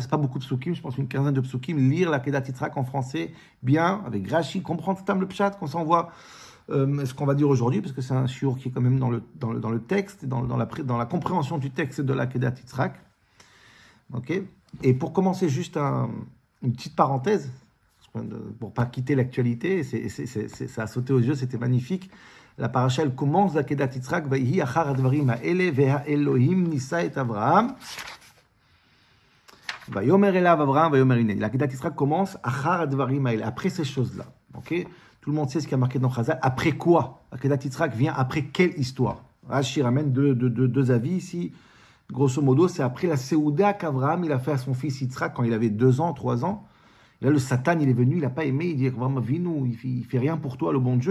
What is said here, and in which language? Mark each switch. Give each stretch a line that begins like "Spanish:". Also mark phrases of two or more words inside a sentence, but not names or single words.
French: C'est pas beaucoup de psukim, je pense une quinzaine de psukim, lire la Kedat Yitzhak en français bien avec Rashi, comprendre le pshat, qu'on s'envoie ce qu'on va dire aujourd'hui, parce que c'est un shiur qui est quand même dans le texte, dans la compréhension du texte de la Kedat Yitzhak. Ok. Et pour commencer, juste une petite parenthèse, pour pas quitter l'actualité, ça a sauté aux yeux, c'était magnifique. La paracha, elle commence la Kedat Yitzhak,
Hebrew: ויהי אחר הדברים האלה והאלהים נסה את אברהם. ויאמר אליו אברהם, ויאמר הנני.
French: La Kedat Yitzhak commence
Hebrew: אחר הדברים האלה,
French: après ces choses-là. Ok. Tout le monde sait ce qui a marqué dans Chazal. Après quoi? La Kedat Yitzhak vient après quelle histoire? Rashi ramène deux avis ici. Grosso modo, c'est après la Séouda qu'Avraham il a fait à son fils Yitzhak quand il avait 2 ans, 3 ans. Et là, le Satan, il est venu, il n'a pas aimé. Il dit, Avraham Avinu, il fait rien pour toi, le bon Dieu.